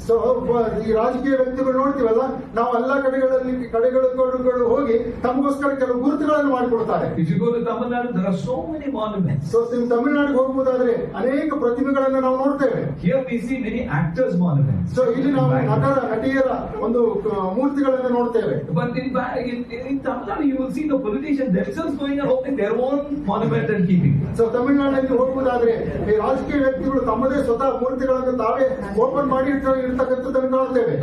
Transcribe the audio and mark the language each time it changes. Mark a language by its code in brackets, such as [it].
[kn] So ಈ ರಾಜಕೀಯ ವ್ಯಕ್ತಿಗಳು ನೋಡ್ತೀವಲ್ಲ, ನಾವು ಎಲ್ಲಾ ಕಡೆಗಳು ಹೋಗಿ ತಮಗೋಸ್ಕರ ಕೆಲವು ಗುರುತುಗಳನ್ನು ಮಾಡಿಕೊಡ್ತಾರೆ. [en] If you go to Tamil Nadu, there are so many monuments. [kn] So ನೀವು ತಮಿಳುನಾಡಿಗೆ ಹೋಗುವುದಾದ್ರೆ ಅನೇಕ ಪ್ರತಿಮೆಗಳನ್ನು ನಾವು ನೋಡ್ತೇವೆ. [en] Here we see many actors' monuments. [kn] So ಇಲ್ಲಿ ನಾವು ನಟಿಯರ ಒಂದು ಮೂರ್ತಿಗಳನ್ನು ನೋಡ್ತೇವೆ. [en] But in Tamil Nadu, you will see the politicians themselves going and opening their own monument and keeping. [kn] So ತಮಿಳುನಾಡಿನಲ್ಲಿ ಹೋಗುವುದಾದ್ರೆ ಈ ರಾಜಕೀಯ ವ್ಯಕ್ತಿಗಳು ತಮ್ಮದೇ ಸ್ವತಃ ಮೂರ್ತಿಗಳನ್ನು ತಾವೇ ಓಪನ್ ಮಾಡಿ ಇರ್ತಕ್ಕಂಥದ್ದನ್ನು ಕಾಣ್ತೇವೆ.